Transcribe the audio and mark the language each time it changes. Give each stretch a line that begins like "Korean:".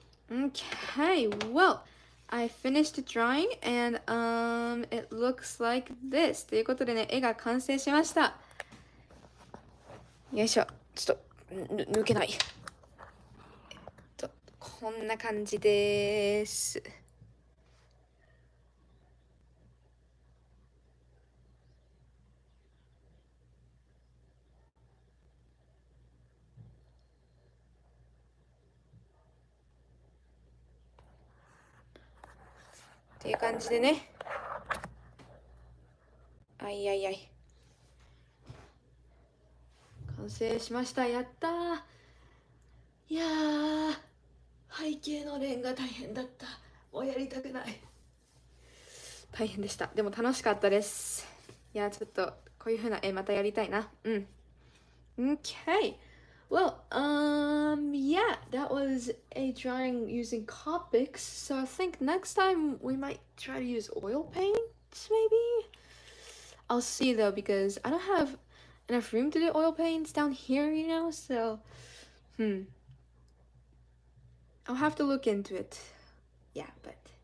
English: Okay, well, I finished drawing and it looks like this.
Japanese: ということでね、絵が完成しました。よいしょ。ちょっと抜けない。こんな感じです。っていう感じでね。あいあいあい。完成しました。やったー。いやー、背景のレンが大変だった。もうやりたくない。大変でした。でも楽しかったです。いや、ちょっとこういう風な絵またやりたいな。
English: Okay. Well, yeah, that was a drawing using Copics. So I think next time we might try to use oil paints, maybe? I'll see though, because I don't have enough room to do oil paints down here, you know, so, I'll have to look into it. Yeah, but...